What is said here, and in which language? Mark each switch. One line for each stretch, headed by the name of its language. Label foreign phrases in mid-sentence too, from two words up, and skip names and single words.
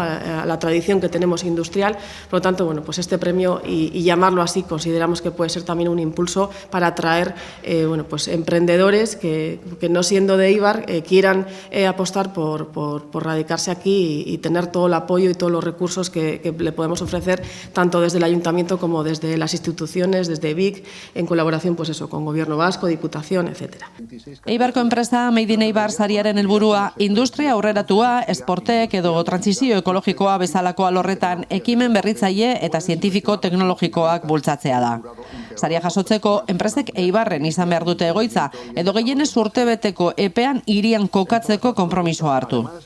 Spanish: a la tradición que tenemos industrial. Por lo tanto, bueno, pues este premio y llamarlo así consideramos que puede ser también un impulso para atraer bueno, pues emprendedores que no siendo de Eibar quieran apostar por radicarse aquí y tener todo el apoyo y todos los recursos que le podemos ofrecer tanto desde el Ayuntamiento como desde las instituciones, desde BIC, en colaboración pues eso, con Gobierno Vasco, Diputación, etc.
Basque: Eibarko enpresa Made in Eibar sariaren helburua industria aurreratua, esportek edo trantsizio ekologikoa bezalako alorretan ekimen berritzaile eta zientifiko teknologikoak bultzatzea da. Saria jasotzeko, enpresek Eibarren izan behar dute egoitza, edo gehienez urtebeteko epean hirian kokatzeko konpromisoa hartu.